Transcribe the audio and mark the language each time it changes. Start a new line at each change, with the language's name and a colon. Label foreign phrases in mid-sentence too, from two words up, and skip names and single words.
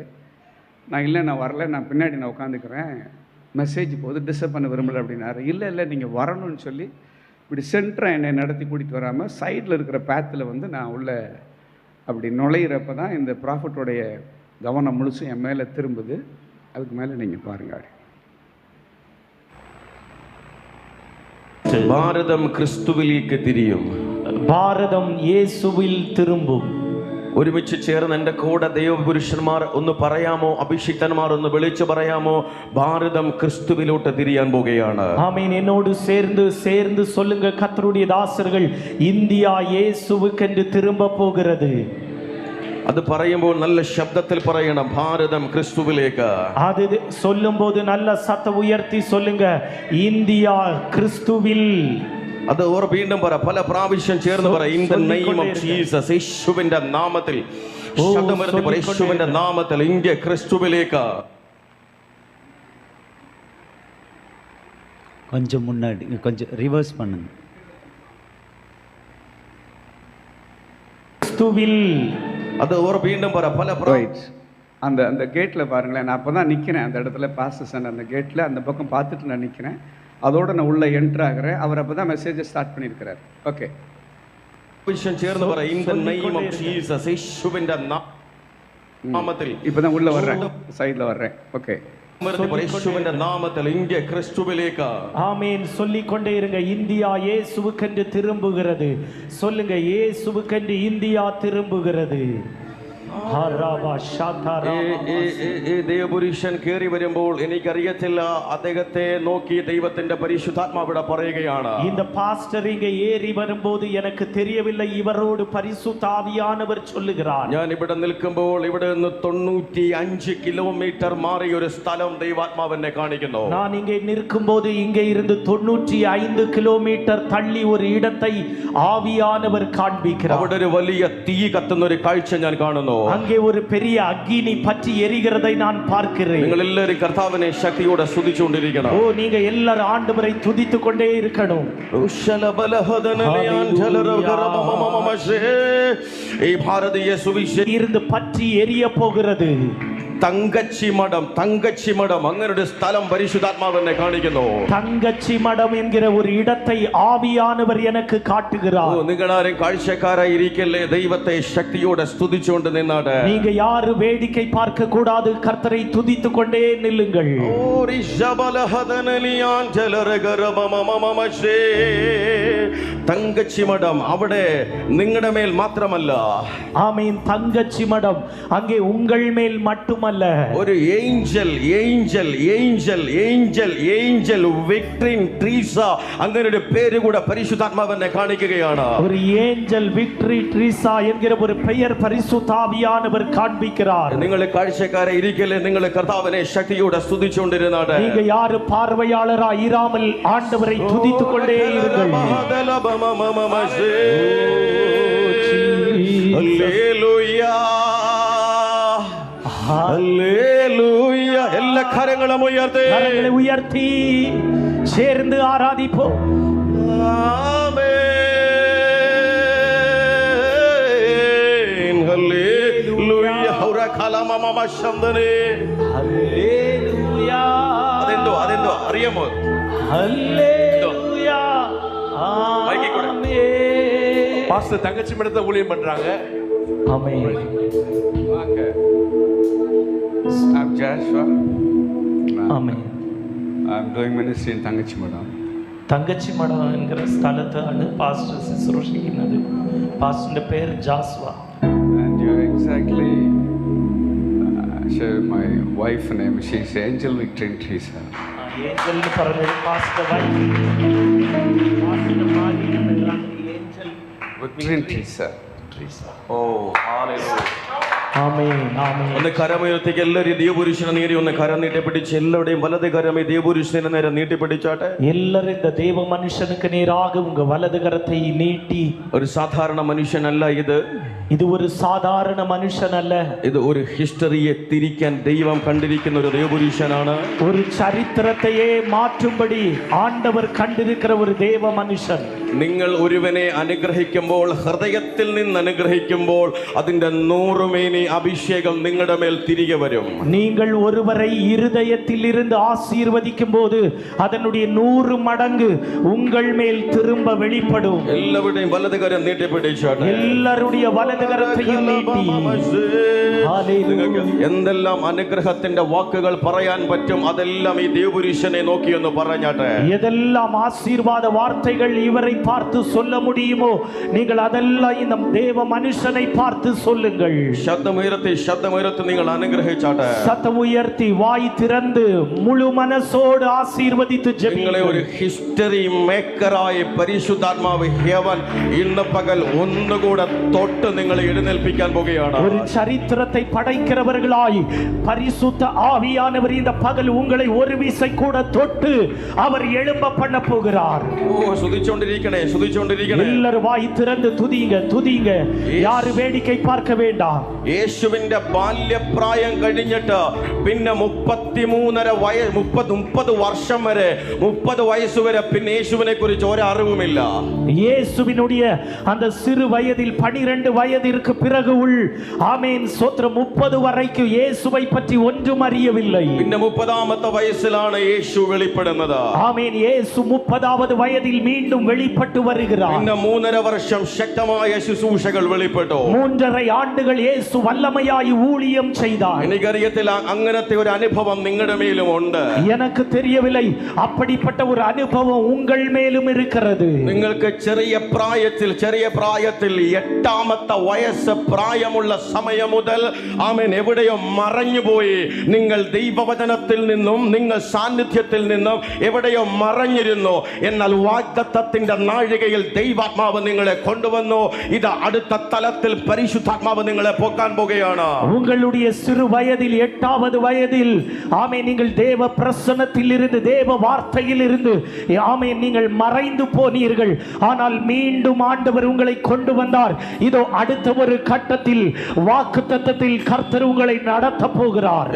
Tamil: நான் இல்லை, நான் வரல, நான் பின்னாடி நான் உட்காந்துக்கிறேன், மெசேஜ் போது டிஸ்டர்ப் பண்ண விரும்பலை அப்படின்னாரு. இல்லை நீங்கள் வரணும்னு சொல்லி இப்படி சென்டரை என்னை நடத்தி கூட்டிகிட்டு வராமல் சைடில் இருக்கிற பேத்தில் வந்து நான் உள்ள அப்படி நுழையிறப்ப தான் இந்த ப்ராஃபிட்டோடைய கவனம் முழுசும் என் மேலே திரும்புது. அதுக்கு மேலே நீங்கள் பாருங்கள்.
Malayalam: ഭാരതം ക്രിസ്തുവിലേക്ക് തിരിയും. ഭാരതം യേശുവിൽ തിരുമ്പും. ഒരുമിച്ച് ചേർന്ന് എൻ്റെ കൂടെ ദൈവപുരുഷന്മാർ ഒന്ന് പറയാമോ? അഭിഷിക്തന്മാർ ഒന്ന് വിളിച്ചു പറയാമോ? ഭാരതം ക്രിസ്തുവിലോട്ട് തിരിയാൻ പോകുകയാണ്. ആമേൻ.
Tamil: എന്നോട് சேர்ந்து சொல்லுங்க, கர்த்தருடைய தாசர்கள், இந்தியா இயேசுவுக்கென்று திரும்ப போகிறது.
Malayalam: അത് പറയുമ്പോൾ നല്ല ശബ്ദത്തിൽ പറയണം, ഭാരതം ക്രിസ്തുവിലേക്ക്.
Tamil: அது சொல்லும்போது நல்ல சத்தம் உயர்த்தி சொல்லுங்க, இந்தியா கிறிஸ்துவில்.
Malayalam: അത് വീണ്ടും പറ, പല പ്രാവശ്യം ചേർന്ന് പറ,
English: in the name of Jesus,
Malayalam: യേശുവിന്റെ നാമത്തിൽ. ശബ്ദമുയർത്തി പറ, യേശുവിന്റെ നാമത്തിൽ ഇന്ത്യ ക്രിസ്തുവിലേക്ക്.
Tamil: கொஞ்சம் முன்னாடி கொஞ்சம் ரிவர்ஸ் பண்ணுங்க. கிறிஸ்துவில். அது வீണ്ടുம் പറ, பல அந்த கேட்டில் பாருங்களேன். நான் அப்போ தான் நிற்கிறேன் அந்த இடத்துல, பாஸ்டர் சன் அந்த கேட்டில் அந்த பக்கம் பார்த்துட்டு நான் நிற்கிறேன். அதோடு நான் உள்ளே என்ட்ரு ஆகிறேன். அவர் அப்போ தான் மெசேஜை ஸ்டார்ட் பண்ணியிருக்கிறார். ஓகே,
Malayalam: ചേർന്ന് പറ,
English: in the name of Jesus,
Malayalam: യേശുവിന്റെ നാമത്തിൽ.
Tamil: இப்போ தான் உள்ளே வர்றேன், சைடில் வர்றேன். ஓகே,
Malayalam: യേശുവിന്റെ നാമത്തിൽ ഇന്ത്യ ക്രിസ്തുവിലേക്ക്.
Tamil: ஆமென். சொல்லிக் கொண்டே இருங்க, இந்தியா இயேசுவுக்கென்று திரும்புகிறது. சொல்லுங்க, இயேசுவுக்கென்று இந்தியா திரும்புகிறது.
Malayalam: ഈ ദേവപുരുഷൻ കയറി വരുമ്പോൾ എനിക്കറിയത്തില്ല, അദ്ദേഹത്തെ നോക്കി ദൈവത്തിന്റെ പരിശുദ്ധാത്മാവിടെ പറയുകയാണ്.
Tamil: இந்த பாஸ்டர் இங்கே ஏறி வரும்போது எனக்கு தெரியவில்லை, இவரோடு பரிசுத்த ஆவியானவர் சொல்லுகிறார்.
Malayalam: ഞാൻ ഇവിടെ നിൽക്കുമ്പോൾ ഇവിടെ നിന്ന് 95 കിലോമീറ്റർ മാറി ഒരു സ്ഥലം ദൈവാത്മാവ് എന്നെ കാണിക്കുന്നു.
Tamil: நான் இங்கே நிற்கும்போது இங்கே இருந்து 95 கிலோமீட்டர் தள்ளி ஒரு இடத்தை ஆவியானவர் காண்பிக்கிறார்.
Malayalam: അവിടെ ഒരു വലിയ തീ കത്തുന്ന ഒരു കാഴ്ച ഞാൻ കാണുന്നു.
Tamil: அங்கே ஒரு பெரிய அக்கினி பற்றி எரிகிறதை நான் பார்க்கிறேன்.
Malayalam: നിങ്ങൾ എല്ലാവരും കർത്താവിനെ ശക്തിയോടെ സ്തുതിച്ചുകൊണ്ടിരിക്കണം.
Tamil: ஓ, நீங்க எல்லாரும் ஆண்டவரை துதித்துக் கொண்டே இருக்கணும்.
Malayalam: ഈ ഭാരതീയ സുവിശേഷം
Tamil: இருந்து பற்றி எரிய போகிறது.
Malayalam: തങ്കച്ചി മഠം അങ്ങനെ ഒരു സ്ഥലം പരിശുദ്ധാത്മാവ് എന്നെ കാണിക്കുന്നു.
Tamil: தங்கச்சி மடம் என்கிற ஒரு இடத்தை ஆவியானவர் எனக்கு காட்டுகிறார்.
Malayalam: നിങ്ങളാരും കാഴ്ചക്കാരായി ഇരിക്കല്ലേ, ദൈവത്തെ ശക്തിയോടെ സ്തുതിച്ചുകൊണ്ട് നിന്നാട്ടെ.
Tamil: நீங்க யாரு வேடிக்கை பார்க்க கூடாது, கர்த்தரை துதித்துக் கொண்டே நில்லுங்கள்.
Malayalam: തങ്കച്ചി മഠം അവിടെ നിങ്ങളുടെ മേൽ മാത്രമല്ല,
Tamil: ஆமென். தங்கச்சி மடம் அங்கே உங்கள் மேல் மட்டுமல்ல,
Malayalam: ഒരു ഏഞ്ചൽ വിക്ടറിൻ ട്രീസ അങ്ങനെ ഒരു പേര് കൂടെ പരിശുദ്ധാത്മാവ് എന്നെ കാണിക്കുകയാണ്.
Tamil: ஒரு ஏஞ்சல் விக்டரி ட்ரீசா என்கிற ஒரு பெயர் பரிசுத்த ஆவியானவர் காண்பிக்கிறார்.
Malayalam: നിങ്ങൾ കാഴ്ചക്കാരെ ഇരിക്കല്ലേ, നിങ്ങൾ കർത്താവിനെ ശക്തിയോടെ സ്തുതിച്ചുകൊണ്ടിരുന്നാട്ടെ.
Tamil: நீங்க யாரு பார்வையாளரா இராமல் ஆண்டவரை துதித்துக் கொண்டே இருங்கள்.
Malayalam: ഹല്ലേലൂയ ഹല്ലേലൂയ. എല്ലാ കരങ്ങളും ഉയർത്തി
Tamil: கரங்களை உயர்த்தி சேர்ந்து ஆராதிப்போம்.
Malayalam: ആമേൻ ഹല്ലേലൂയ. ഹൗറ കലമമ ശബ്ദനേ ഹല്ലേലൂയ. അതെന്തോ അറിയാമോ?
Tamil: ஹல்லேலூயா. மைக்கை கொடு. ஆமென். பாஸ்டர் தங்கச்சி மடத்தை ஊழியம் பண்றாங்க. ஆமென்.
English: I'm Joshua.
Tamil: ஆமென்.
English: I'm doing ministry in தங்கச்சி மடம்.
Tamil: தங்கச்சி மடம் என்கிற ஸ்தலத்താണ് பாஸ்டர் சிசுரோஷிக்கிறது. பாஸ்டர் பேர் ஜாஸ்வா.
English: And you exactly share my wife name. She's Angel Victory Teresa.
Tamil: ஏஞ்சல்னு പറഞ്ഞത് பாஸ்டர் வைஃப். பாஸ்டர் மாரி என்றால் ஏஞ்சல்
English: Victory Teresa.
Malayalam: ഓ ഹല്ലേലൂയ.
Tamil: ஆமென். ஆமென்.
Malayalam: ഒന്ന് കരമുയർത്തിക്ക് എല്ലാവരും ദേവപുരുഷനെ നേരി ഒന്ന് കരം നീട്ടിപ്പിടിച്ച് എല്ലാവരുടെയും വലത് കരമേ ദേവപുരുഷനെ നേരെ നീട്ടിപ്പിടിച്ചാട്ടെ.
Tamil: எல்லாரும் இந்த தேவ மனுஷனுக்கு நேராக உங்க வலது கரத்தை நீட்டி.
Malayalam: ഒരു സാധാരണ മനുഷ്യനല്ല ഇത്.
Tamil: இது ஒரு சாதாரண மனுஷன் அல்ல.
Malayalam: ഇത് ഒരു ഹിസ്റ്ററിയെ തിരിക്കാൻ ദൈവം കണ്ടിരിക്കുന്ന ഒരു ദേവപുരുഷനാണ്.
Tamil: ஒரு சரித்திரத்தையே மாற்றும்படி ஆண்டவர் கண்டிருக்கிற ஒரு தேவ மனுஷன்.
Malayalam: നിങ്ങൾ ഒരുവനെ അനുഗ്രഹിക്കുമ്പോൾ, ഹൃദയത്തിൽ നിന്ന് അനുഗ്രഹിക്കുമ്പോൾ അതിന്റെ 100 മേനി അഭിഷേകം നിങ്ങളുടെ മേൽ തിരികെ വരും.
Tamil: நீங்கள் ஒருவரை இருதயத்தில் இருந்து ஆசீர்வதிக்கும் போது அதனுடைய 100 மடங்கு உங்கள் மேல் திரும்ப வெளிப்படும்.
Malayalam: എല്ലാവരുടെയും വലത് കരം നീട്ടിപ്പിടിച്ചാട്ടെ.
Tamil: எல்லாருடைய வலது கரத்தையும் நீட்டி.
Malayalam: നിങ്ങൾക്ക് എന്തെല്ലാം അനുഗ്രഹത്തിന്റെ വാക്കുകൾ പറയാൻ പറ്റും അതെല്ലാം ഈ ദേവപുരുഷനെ നോക്കി ഒന്ന് പറഞ്ഞാട്ടെ.
Tamil: எதெல்லாம் ஆசீர்வாத வார்த்தைகள் இவரை பார்த்து சொல்ல முடியுமோ நீங்கள் அதெல்லாம் இந்த தேவ மனுஷனை பார்த்து சொல்லுங்கள்.
Malayalam: ശബ്ദമുയർത്തി നിങ്ങൾ അനുഗ്രഹിച്ചാട്ടെ.
Tamil: சத்தம் உயர்த்தி வாய் திறந்து முழு மனசோடு ஆசீர்வதித்து
Malayalam: നിങ്ങളെ ഒരു
English: history makerആയി
Malayalam: പരിശുദ്ധാത്മാവ് ഹെവൻ ഇന്ന് പകൽ ഒന്നുകൂടെ തൊട്ട് നിങ്ങളെ എഴുന്നേൽപ്പിക്കാൻ പോകുകയാണ്.
Tamil: ஒரு சரித்திரத்தை படைக்கிறவர்களாய் பரிசுத்த ஆவியானவர் இந்த பகல் உங்களை ஒரு விசை கூட தொட்டு அவர் எழும்ப பண்ண போகிறார்.
Malayalam: ഓ സ്തുതിച്ചുകൊണ്ടിരിക്കണേ.
Tamil: எல்லாரும் வாய் திறந்து துதிங்க. யாரு வேடிக்கை பார்க்க வேண்டாம்.
Malayalam: യേശുവിന്റെ ബാല്യപ്രായം കഴിഞ്ഞിട്ട് പിന്നെ 30 വർഷം വരെ 30 വയസ്സ് വരെ പിന്നെ യേശുവിനെ കുറിച്ച് ഒരറിവുമില്ല.
Tamil: இயேசுவினுடைய அந்த சிறு வயதில் 12 வயதிற்கு பிறகு ஆமென் ஸ்தோத்திரம் 30 வரைக்கும் இயேசுவை பற்றி ஒன்றும் அறியவில்லை.
Malayalam: പിന്നെ 30ാമത്തെ വയസ്സിലാണ് യേശു വെളിപ്പെടുന്നത്.
Tamil: ஆமென். இயேசு 30வது வயதில் மீண்டும் வெளிப்பட்டு வருகிறார்.
Malayalam: പിന്നെ 3.5 വർഷം ശക്തമായ ശുശ്രൂഷകൾ വെളിപ്പെട്ടു.
Tamil: 3.5 ஆண்டுகள் இயேசு வல்லமையாய் ஊழியம் செய்தார்.
Malayalam: എനിക്കറിയത്തില്ല അങ്ങനത്തെ ഒരു അനുഭവം നിങ്ങളുടെ മേലും ഉണ്ട്.
Tamil: எனக்கு தெரியவில்லை, அப்படிப்பட்ட ஒரு அனுபவம் உங்கள் மேலும் இருக்கிறது.
Malayalam: നിങ്ങൾക്ക് ചെറിയ പ്രായത്തിൽ 8ാമത്തെ വയസ്സ് പ്രായമുള്ള സമയം മുതൽ ആമേൻ എവിടെയോ മറഞ്ഞുപോയി. നിങ്ങൾ ദൈവവചനത്തിൽ നിന്നും നിങ്ങൾ സാന്നിധ്യത്തിൽ നിന്നും എവിടെയോ മറഞ്ഞിരുന്നു. എന്നാൽ വാഗ്ദത്തത്തിന്റെ നാഴികയിൽ ദൈവാത്മാവ് നിങ്ങളെ കൊണ്ടുവന്നു. ഇത് അടുത്ത തലത്തിൽ പരിശുദ്ധാത്മാവ് നിങ്ങളെ പോക്കാൻ പോകുകയാണ്.
Tamil: உங்களுடைய சிறு வயதில் 8வது வயதில் ஆமென் நீங்கள் தேவ பிரசன்னத்தில் இருந்து தேவ வார்த்தையில் இருந்து ஆமென் நீங்கள் மறைந்து போனீர்கள். ஆனால் மீண்டும் ஆண்டவர் உங்களை கொண்டு வந்தார். இதோ அடுத்த ஒரு கட்டத்தில் வாக்குத்தத்தத்தில் கர்த்தர் உங்களை நடத்த போகிறார்.